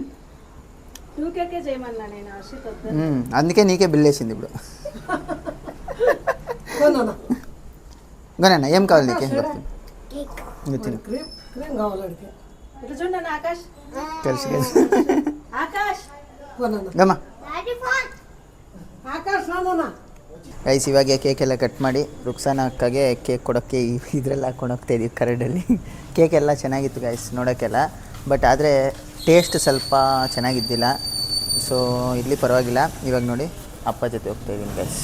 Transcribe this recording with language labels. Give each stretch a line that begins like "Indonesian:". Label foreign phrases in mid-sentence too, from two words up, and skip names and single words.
Telugu: నువ్వుకే చేయమన్నా నేను హర్షిత్ వద్దు. అందుకే నీకే బిల్ వేసింది ఇప్పుడు. గోనన్న ఏం కావాలి నీకేం తిను క్రీమ్ కావాలంటే ఇటు చూడండి ఆకాష్. తెలుసు ఆకాష್
Kannada: ಗಮ್ಮ ಆಕಾಶ್ ನಾನೋಣ. ಗೈಸ್ ಇವಾಗ ಕೇಕ್ ಎಲ್ಲ ಕಟ್ ಮಾಡಿ ರುಕ್ಸಾನ ಅಕ್ಕಗೆ ಕೇಕ್ ಕೊಡೋಕ್ಕೆ ಇದ್ರಲ್ಲಿ ಹಾಕೊಂಡು ಹೋಗ್ತಾ ಇದೀವಿ ಕರಡಲ್ಲಿ. ಕೇಕ್ ಎಲ್ಲ ಚೆನ್ನಾಗಿತ್ತು ಗೈಸ್ ನೋಡೋಕ್ಕೆಲ್ಲ, ಬಟ್ ಆದರೆ ಟೇಸ್ಟ್ ಸ್ವಲ್ಪ ಚೆನ್ನಾಗಿದ್ದಿಲ್ಲ. ಸೊ ಇಲ್ಲಿ ಪರವಾಗಿಲ್ಲ. ಇವಾಗ ನೋಡಿ ಅಪ್ಪ ಜೊತೆ ಹೋಗ್ತಾ ಇದ್ದೀನಿ ಗೈಸ್.